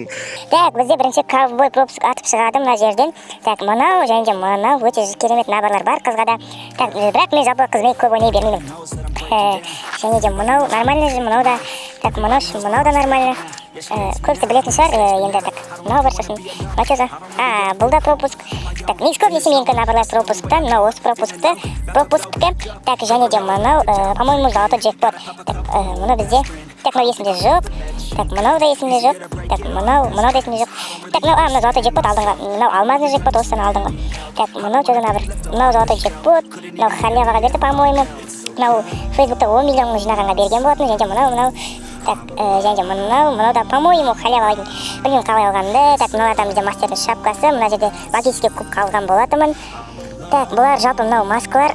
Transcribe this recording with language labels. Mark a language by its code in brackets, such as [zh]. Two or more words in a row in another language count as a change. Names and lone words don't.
[kk] Так, бізде бірінші ковбой пропуск атып шығады мына жерден. Так, мынау және де мынау өте керемет набырлар бар қызға да. Так, бірақ мен жалпы қызмен көп ойнай бермеймін. Және де мынау [ru] нормально же, [kk] мынау да. Так, мынау да нормально. Көбісі білетін шығар, енді так, мынау бар сосын. Мынау [ru] что за? [kk] Бұл да пропуск. Так, негізі көбінесе менікі набырлар пропусктан, мынау осы пропусктікі. Так, және де мынау, [ru] по-моему, золотой джекпот. [kk] Так, мынау бізде. Так, мынау есімде жоқ. Так, мынау да есімде жоқ. Так, мынау да есімде жоқ. Так, мынау [ru] золотой джекпот [kk] алдыңға. Мынау [ru] алмазный джекпот [kk] осыдан алдыңға. Так, мынау [ru] что за [kk] набір? Мынау [ru] золотой джекпот. [kk] Мынау халяваға берді, по-моему. Мынау Фейсбукта 10 миллион жинағанға берген болатын. Және де мынау. Так, және де мынау да, по-моему, халява алайын. Білмеймін қалай алғанды. Так, мыналардан бізде мастердің шапкасы. Мына жерде [ru] магический кубка [kk] алған болатымын. Так, бұлар жалпы мынау маскалар.